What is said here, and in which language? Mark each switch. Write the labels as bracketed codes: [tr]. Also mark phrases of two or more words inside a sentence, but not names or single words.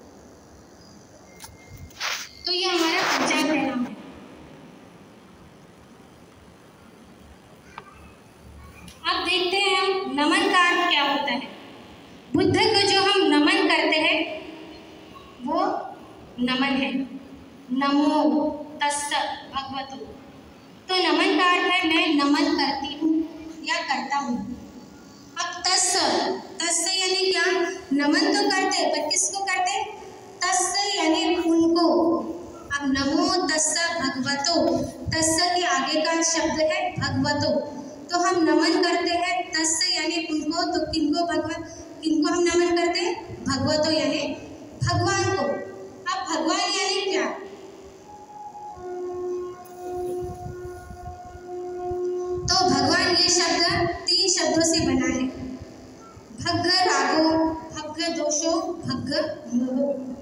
[hi] तो ये हमारा पंचांग प्रणाम है। अब देखते हैं हम नमन का अर्थ क्या होता है। बुद्ध को जो हम नमन करते हैं वो नमन है। [pi] नमो तस्स भगवतो [hi] तो नमन का अर्थ है मैं नमन करती हूँ या करता हूँ। अब तस्य यानी क्या? नमन तो करते पर किसको करते? तस्य यानी उनको। [pi] अब नमो तस्य भगवतो, [hi] तस्य के आगे का शब्द है भगवतो, तो हम नमन करते हैं तस्य यानी उनको। तो किनको हम नमन करते हैं? भगवतो यानी भगवान को। अब भगवान यानी क्या? तो भगवान ये शब्द 3 शब्दों से बना है, [pi] भग्ग रागो, भग्ग दोषो, भग्ग मोहो।